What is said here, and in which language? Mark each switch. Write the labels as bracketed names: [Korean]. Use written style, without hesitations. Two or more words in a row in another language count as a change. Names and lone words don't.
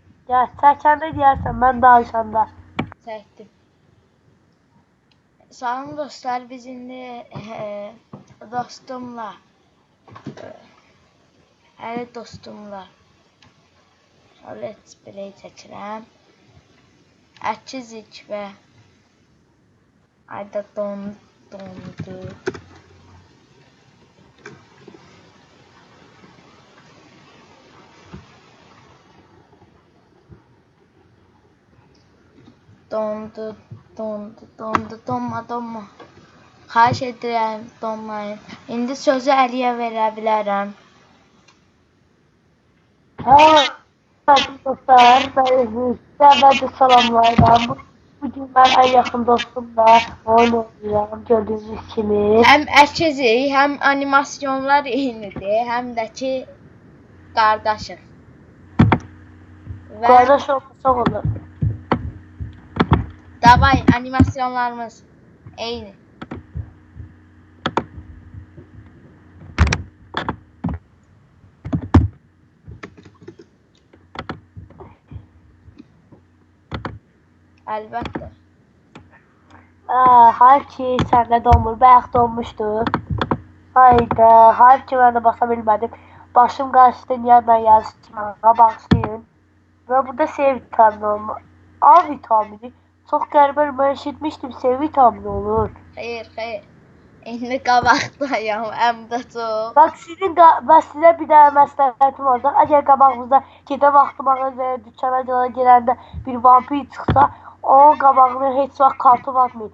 [Azerbaijani] Ya çəkəndə deyərsən, mən danışanda. Çəkdim. Salam dostlar, biz indi dostumla, hələ dostumla [English] let's play [Azerbaijani] çəkirəm. Əkizik və ayda dondu. Donma. Xahiş edirəm, donmayın. İndi sözü Əliyə verə bilərəm. Dostlar, [Turkish] ben de salamlayıram. Bugün ben en yakın dostumla oyun oynayacağım, gördüğünüz kimi. [Azerbaijani] Həm əkizik, həm animasyonlar eynidir, həm də ki qardaşıq. [Turkish] Kardeş olmasa olur. [Azerbaijani] Davay, animasyonlarımız eyni. Əlbəttə. [Turkish] Hayır ki sende donmur, bayaq donmuşdu. Hayda, hayır ki ben de basa bilmedim. Başım kaçtı, yandan yazışmağa başlayın. Ve burada C vitamini olma. A vitamini. Çok qəribə, ben eşitmiştim C vitamini olur. [Azerbaijani] Xeyr. İndi qabaqdayam, həm də çox. Bak sizə bir dənə məsləhətim olacaq. Əgər qabağınızda gedə vaxtı mağazaya, dükkana girəndə bir vampir çıxsa, onun qabağına heç vaxt kartof atmayın.